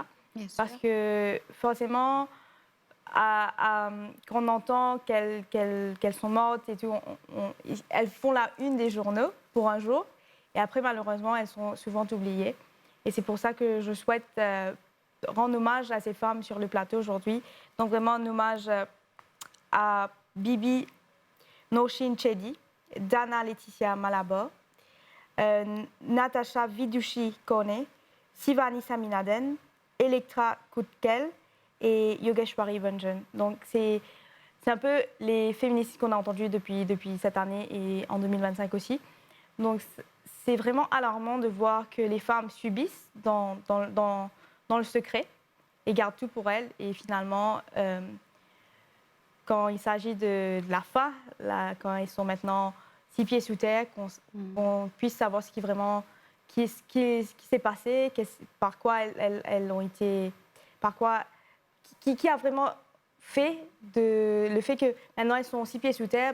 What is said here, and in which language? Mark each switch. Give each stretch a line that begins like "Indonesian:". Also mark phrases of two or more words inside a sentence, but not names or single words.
French: Parce que forcément, quand on entend qu'elles sont mortes et tout, elles font la une des journaux pour un jour. Et après, malheureusement, elles sont souvent oubliées. Et c'est pour ça que je souhaite rendre hommage à ces femmes sur le plateau aujourd'hui. Donc vraiment un hommage à Bibi Noshin Chedi, Dana Laetitia Malabo, Natasha Vidushi Kone, Sivani Saminaden, Elektra Kutkel et Yogeshwari Bunjan. Donc c'est un peu les féministes qu'on a entendus depuis cette année et en 2025 aussi. Donc c'est vraiment alarmant de voir que les femmes subissent dans le secret et gardent tout pour elles. Et finalement, quand il s'agit de la fin, quand ils sont maintenant 6 pieds sous terre, qu'on puisse savoir ce qui s'est passé, par quoi elles ont été, qui a vraiment fait le fait que maintenant elles sont 6 pieds sous terre.